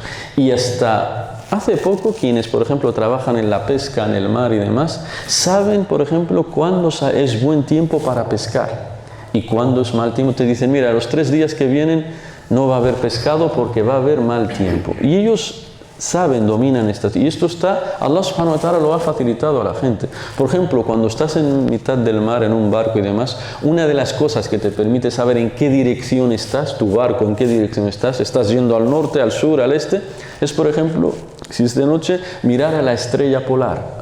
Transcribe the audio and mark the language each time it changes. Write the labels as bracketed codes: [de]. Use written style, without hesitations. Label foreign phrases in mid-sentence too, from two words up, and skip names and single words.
[es] Y hasta hace poco, quienes, por ejemplo, trabajan en la pesca, en el mar y demás, saben, por ejemplo, cuándo es buen tiempo para pescar. Y cuando es mal tiempo te dicen, mira, los 3 días que vienen no va a haber pescado porque va a haber mal tiempo. Y ellos saben, dominan esto. Y esto Allah [ar] سبحانه وتعالى [es] lo ha facilitado a la gente. Por ejemplo, cuando estás en mitad del mar, en un barco y demás, una de las cosas que te permite saber en qué dirección estás, tu barco, en qué dirección estás yendo al norte, al sur, al este, es, por ejemplo, si es de noche, mirar a la estrella polar.